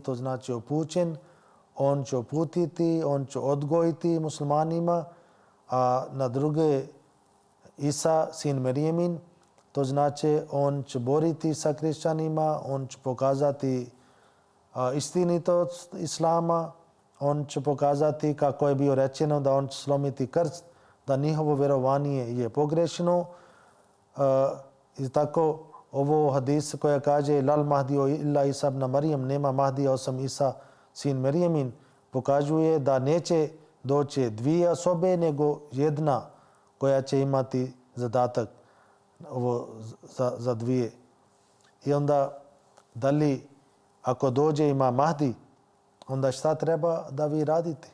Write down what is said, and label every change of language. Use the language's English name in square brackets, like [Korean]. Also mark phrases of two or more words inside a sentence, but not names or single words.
[Bosnian] to znači upućen, on će uputiti, on će odgojiti muslimanima, a na druge Isa, sin Marijemin, to znači on će boriti sa kršćanima, on će pokazati istinitost Islama, on će pokazati kako je bio rečeno da on će slomiti krst, da njihovo vjerovanje je pogrešno. I tako ovo hadis koja kaže [Arabic] لا المهدي إلا عيسى ابن مريم, [Bosnian] nema Mahdija osim Isa, sin Marijemin, pokazuje da neće doći dvije osobe, nego jedna koja će imati zadatak ovo za dvije. I onda, da li ako dođe ima Mahdi, onda šta treba da vi radite?